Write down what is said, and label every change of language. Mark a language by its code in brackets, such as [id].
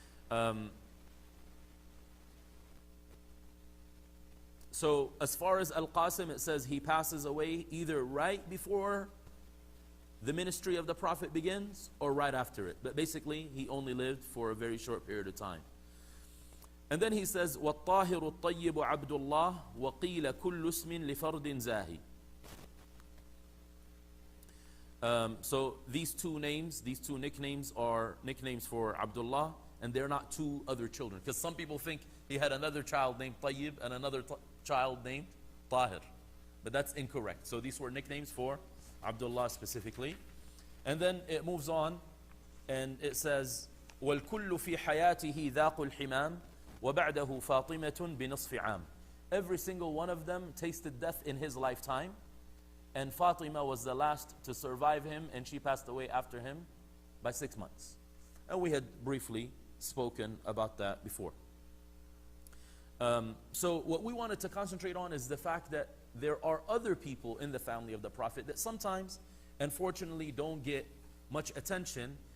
[en] So as far as Al-Qasim, it says he passes away either right before the ministry of the Prophet begins or right after it. But basically, he only lived for a very short period of time. And then he says, [ar] وَالطَّاهِرُ الطَّيِّبُ عَبْدُ اللَّهِ وَقِيلَ كُلُّ اسْمٍ لِفَرْدٍ زَاهِ. [en] So these two nicknames are nicknames for Abdullah, and they're not two other children. Because some people think he had another child named Tayyib and another child named Tahir. But that's incorrect. So these were nicknames for Abdullah specifically. And then it moves on, and it says, [ar] وَالْكُلُّ فِي حَيَاتِهِ ذَاقُ الْحِمَامِ وَبَعْدَهُ فَاطِمَةٌ بِنِصْفِ عَامٍ. [en] Every single one of them tasted death in his lifetime. And Fatima was the last to survive him, and she passed away after him by 6 months. And we had briefly spoken about that before. So what we wanted to concentrate on is the fact that there are other people in the family of the Prophet that sometimes, unfortunately, don't get much attention.